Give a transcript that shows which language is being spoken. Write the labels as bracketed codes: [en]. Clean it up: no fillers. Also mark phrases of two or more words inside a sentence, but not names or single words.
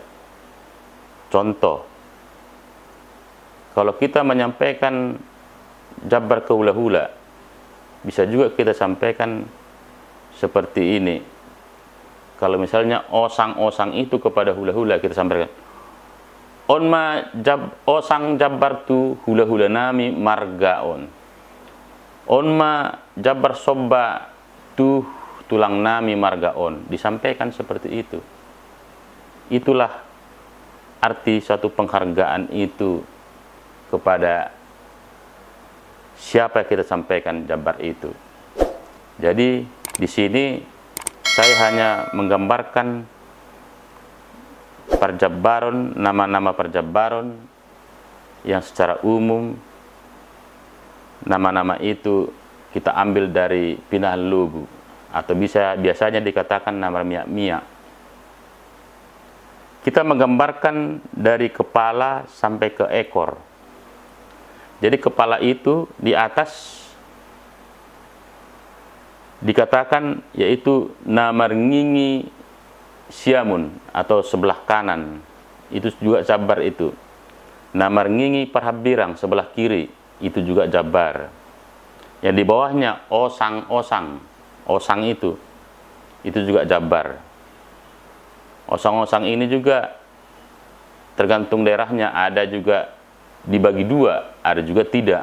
[id] Contoh, kalau kita menyampaikan jabar ke hula-hula, bisa juga kita sampaikan seperti ini. Kalau misalnya osang-osang itu kepada hula-hula, kita sampaikan, [bbc] osang jabar tu hula-hula nami margaon. Onma jabar sobba tu tulang nami margaon. [id] Disampaikan seperti itu. Itulah arti satu penghargaan itu kepada siapa yang kita sampaikan jabar itu. Jadi di sini saya hanya menggambarkan perjabaran, nama-nama perjabaran yang secara umum nama-nama itu kita ambil dari [bbc] pinahan lobu, [id] atau biasanya dikatakan nama miak-miak. Kita menggambarkan dari kepala sampai ke ekor. Jadi kepala itu di atas dikatakan yaitu [bbc] namar ngingi siamun [id] atau sebelah kanan. Itu juga jabar itu. [bbc] Namar ngingi parhabirang [id] sebelah kiri, itu juga jabar. Yang di bawahnya osang-osang. Osang itu juga jabar. Osang-osang ini juga tergantung daerahnya, ada juga dibagi dua, ada juga tidak.